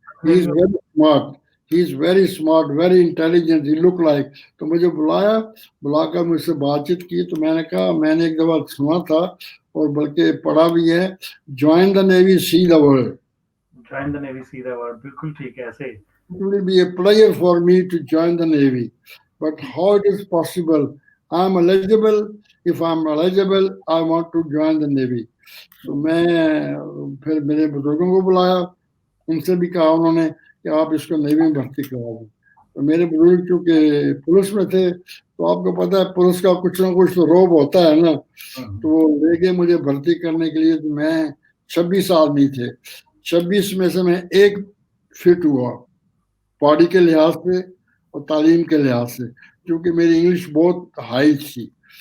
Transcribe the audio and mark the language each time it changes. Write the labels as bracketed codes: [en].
[en] He is very smart, he is very smart, very intelligent, he look like. [hi] तो मुझे बुलाया, बुलाकर मुझसे बातचीत की। तो मैंने कहा मैंने एक दफा सुना था और बल्कि पढ़ा भी है, [en] Join the navy see the world. Join the navy see the world, [hi] बिल्कुल ठीक है ऐसे। [en] It will be a pleasure for me to join the Navy, but how it is possible? I am eligible. If I am eligible, I want to join the Navy. [hi] तो मैं फिर मेरे बुजुर्गों को बुलाया, उनसे भी कहा उन्होंने कि आप इसको नेवी में भर्ती करा दो। तो मेरे बुजुर्ग चूंकि पुलिस में थे, तो आपको पता है पुलिस का कुछ ना कुछ तो रोब होता है ना, तो वो ले गए मुझे भर्ती करने के लिए। तो मैं 26 आदमी थे, 26 में से मैं एक फिट हुआ बॉडी के लिहाज से और तालीम के लिहाज से, क्योंकि मेरी इंग्लिश बहुत हाई थी।